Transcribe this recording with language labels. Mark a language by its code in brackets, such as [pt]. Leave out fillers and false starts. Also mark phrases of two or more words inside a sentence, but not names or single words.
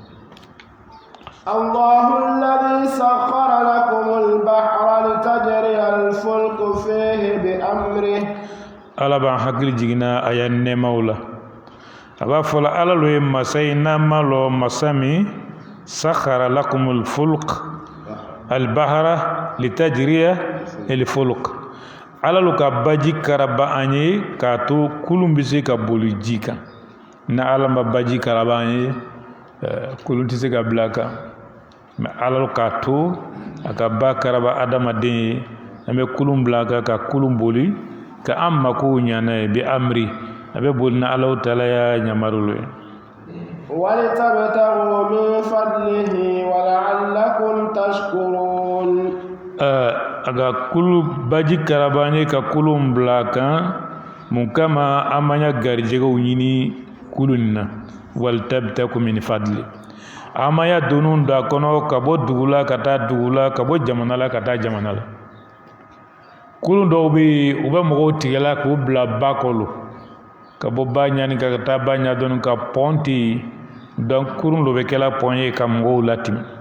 [ar] الله الذي سخر لكم البحر لتجري الفلك فيه بأمره [bm] Ala b'an hakili jiginna a ya nɛɛmaw la a b'a fɔ la Ala lo ye masa ye n'an ma lɔ masa min [ar] سخر لكم الفلك البحر لتجري الفلك [bm] Ala lo ka baji karaba an ye k'a to kulun bɛ se ka boli ji kan na Ala ma baji karaba an ye kulun tɛ se ka bila a kan mais Ala lo k'a to a ka ba karaba adamaden ye an bɛ kulun bila a kan ka kulun boli ka an mako ɲana ye [ar] بأمر [bm] a bɛ boli na Allahu Taala ya ɲamarulu ye [ar] ولتبتغوا من فضله ولعلكم تشكرون [bm] a ka kulu baji karaba ye ka kulun bila a kan mun kama an ma ɲa garijɛgɛw ɲini kulu nin na [ar] ولتبتغوا من فضل [bm] an ma ɲa donu da kɔnɔ ka bɔ dugu la ka taa dugu la ka bɔ jamana la ka taa jamana la kulun dɔw bɛ yen u bɛ mɔgɔw tigɛla k'u bila ba kɔlɔ ka bɔ ba ɲani ka taa ba ɲa dɔɔni ka pɔn ten yen donc kurun dɔ bɛ kɛla pɔn ye ka mɔgɔw latimi